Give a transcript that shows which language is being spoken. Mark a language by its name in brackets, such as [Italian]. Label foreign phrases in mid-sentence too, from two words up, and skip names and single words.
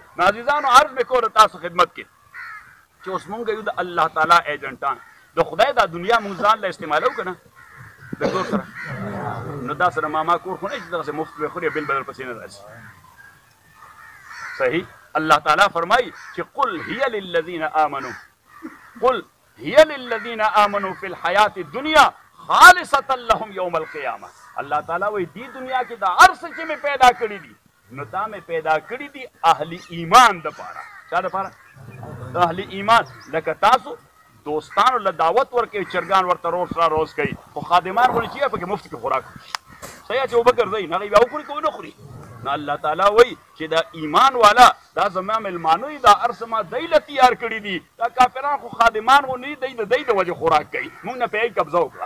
[Pashto] نو عزیزانو عرض مې کوله تاسو خدمت کې چې اوس مونږ یو د الله تعالی ایجنټان، د خدای دا دنیا مونږ ځان له استعمالو که نه د زور سره، نو دا سره ماما کور خو نه چې دغسې مفت به خورې بل بدل پسې نه راځي. صحیح. الله تعالی فرمایي چې [Arabic] قل هي للذین آمنوا، قل هي للذین آمنوا فی الحیات الدنیا خالصة لهم یوم القیامه. [Pashto] الله تعالی وایي دې دنیا کې دا هر څه چې مې پیدا کړي دي، نو دا مې پیدا کړي دي اهل ایمان دپاره. چا دپاره؟ د اهل ایمان. لکه تاسو دوستانو له دعوت ورکوي، چرګان ورته روز را روز کوي، خو خادمان خو نه چې پکې مفت کې خوراک صحیح چې اوبه ګرځوي، نه هغوی بیا وخوري که ونه خوري. نو الله تعالی وایي چې دا ایمان والا دا زما مېلمانو دي، دا هر څه ما دی له تیار کړي دي. دا کافران خو خادمان خو نه دي، د دی د وجې خوراک کوي، مونږ نه پې قبضه وکړه.